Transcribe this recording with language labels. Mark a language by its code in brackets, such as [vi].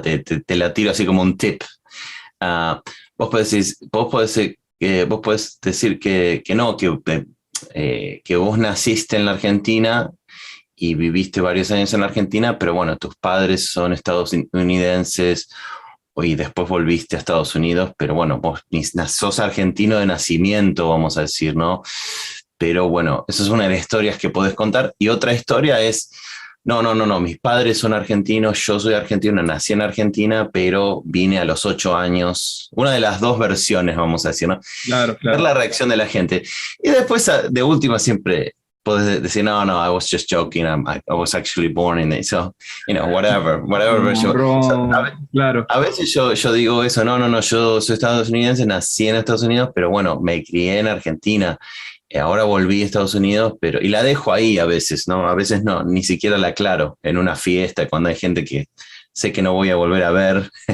[es] Te la tiro así como un tip. Ah, vos podés decir que no, que vos naciste en la Argentina y viviste varios años en la Argentina, pero bueno, tus padres son estadounidenses y después volviste a Estados Unidos, pero bueno, vos sos argentino de nacimiento, vamos a decir, ¿no? Pero bueno, esa es una de las historias que podés contar. Y otra historia es, no, mis padres son argentinos, yo soy argentino, nací en Argentina, pero vine a los 8 años. Una de las dos versiones, vamos a decir, ¿no? claro, Ver claro. la reacción de la gente. Y después, de última, siempre puedes decir, no, [en] I was just joking, I was actually born in it. So, whatever [es] Como [en] version. [es] claro. A veces yo digo eso, no, yo soy estadounidense, nací en Estados Unidos, pero bueno, me crié en Argentina. Ahora volví a Estados Unidos, pero y la dejo ahí a veces, ¿no? A veces no, ni siquiera la aclaro en una fiesta cuando hay gente que sé que no voy a volver a ver.